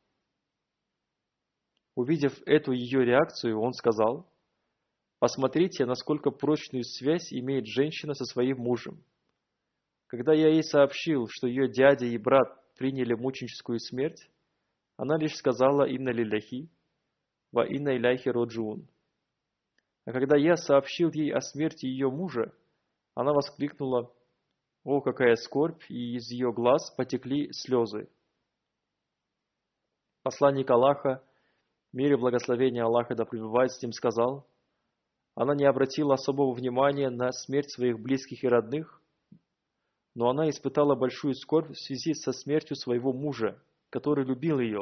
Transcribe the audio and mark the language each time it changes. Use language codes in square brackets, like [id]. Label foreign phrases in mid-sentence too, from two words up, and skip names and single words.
[ru] Увидев эту ее реакцию, он сказал: «Посмотрите, насколько прочную связь имеет женщина со своим мужем. Когда я ей сообщил, что ее дядя и брат приняли мученическую смерть, она лишь сказала: [ar] «إنا لله وإنا إليه راجعون». [ru] А когда я сообщил ей о смерти ее мужа, она воскликнула: «О, какая скорбь!» и из ее глаз потекли слезы. Посланник Аллаха, мир и благословение Аллаха да пребывает с ним, сказал: она не обратила особого внимания на смерть своих близких и родных, но она испытала большую скорбь в связи со смертью своего мужа, который любил ее.